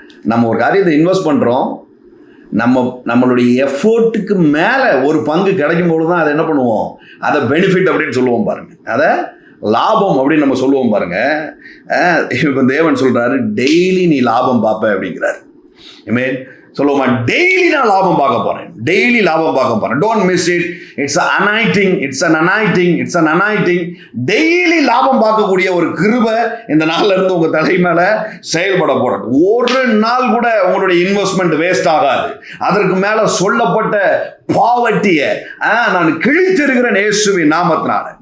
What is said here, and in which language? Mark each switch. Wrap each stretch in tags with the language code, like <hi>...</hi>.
<ta>நம்ம ஒரு காரியத்தை இன்வெஸ்ட் பண்ணுறோம், நம்மளுடைய எஃபோர்ட்டுக்கு மேலே ஒரு பங்கு கிடைக்கும் போது தான் அதை என்ன பண்ணுவோம், அதை பெனிஃபிட் அப்படின்னு சொல்லுவோம் பாருங்கள். அதை லாபம் அப்படின்னு நம்ம சொல்லுவோம் பாருங்கள். இப்போ தேவன் சொல்கிறாரு, டெய்லி நீ லாபம் பார்ப்ப அப்படிங்கிறாரு. சொல்லுவோமா, டெய்லி நான் லாபம் பார்க்க போறேன், டெய்லி லாபம் பார்க்க போறேன்.</ta> <en>Don't miss it. It's an anointing.</en> <ta>Daily லாபம் பார்க்கக்கூடிய ஒரு கிருபை இந்த நாள்ல இருந்து உங்க தலை மேல செயல்பட போறது. ஒரு நாள் கூட உங்களுடைய இன்வெஸ்ட்மெண்ட் வேஸ்ட் ஆகாது. அதற்கு மேல சொல்லப்பட்ட பாவர்ட்டியை நான் கிழித்திருக்கிறேன் இயேசுவின் நாமத்தினால.</ta>